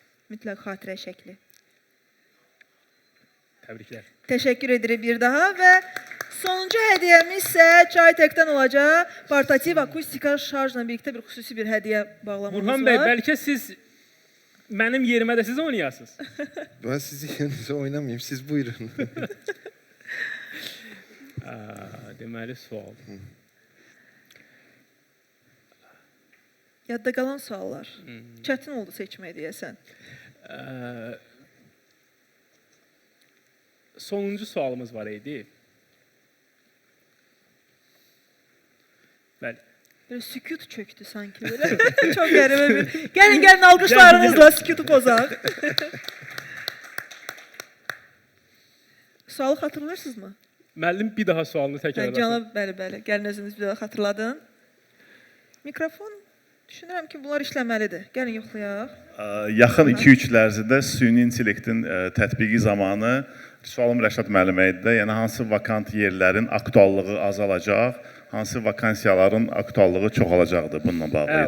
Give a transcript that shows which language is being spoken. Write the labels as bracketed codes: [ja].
[az] Mütləq xatirə şəkli. Təbriklər. Təşəkkür edirik bir daha və sonuncu hədiyyəmiz isə Çaytekdən olacaq. Portativ akustika şarjla birlikdə bir xüsusi bir hədiyyə bağlamamız var. Burhan bəy, bəlkə siz mənim yerimə də siz oynayasınız. [tr] Ben sizin yerinizə oynamayayım, siz buyurun. [az] Deməli sual. Yadda qalan suallar. Çətin oldu seçmək deyəsən. Sonuncu sualımız var idi. Bəli. [tr] Böyle sükut çöktü sanki böyle. [az] Çok qəribə bir. Gəlin alqışlarınızla sükutu pozaq. Sualı xatırlayırsınızmı? Müəllim bir daha sualını təkrarlasın. Cənab, bəli. Gəlin özünüz bir daha xatırladın. Mikrofon, düşünürəm ki, bunlar işləməlidir. Gəlin yoxlayaq. Yaxın 2-3 il ərzində süni intellektin tətbiqi zamanı sualım Rəşad müəllimə idi. Yəni hansı vakant yerlərin aktuallığı azalacaq, hansı vakansiyaların aktuallığı çoxalacaqdır bununla bağlı idi.